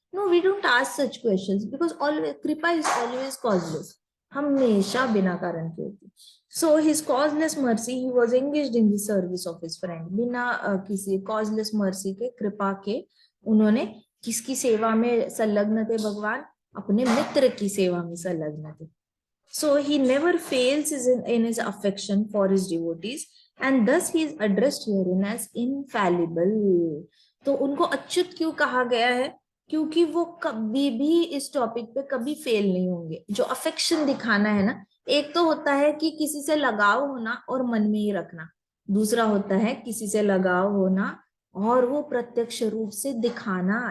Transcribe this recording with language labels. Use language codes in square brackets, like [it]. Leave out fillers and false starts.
[en] no, we don't ask such questions because always कृपा is always causeless, [hi] हमेशा बिना कारण की होती। [en] so his causeless mercy he was engaged in the service of his friend, [hi] बिना किसी कॉजलेस मर्सी के, कृपा के, उन्होंने किसकी सेवा में संलग्न थे भगवान, अपने मित्र की सेवा में संलग्न थे। [en] So he never fails in his affection for his devotees, and thus he is addressed herein as infallible. [hi] तो उनको अच्युत क्यों कहा गया है, क्योंकि वो कभी भी इस टॉपिक पे कभी फेल नहीं होंगे। जो अफेक्शन दिखाना है ना, एक तो होता है कि किसी से लगाव होना और मन में ही रखना, दूसरा होता है किसी से लगाव होना और वो प्रत्यक्ष रूप से दिखाना।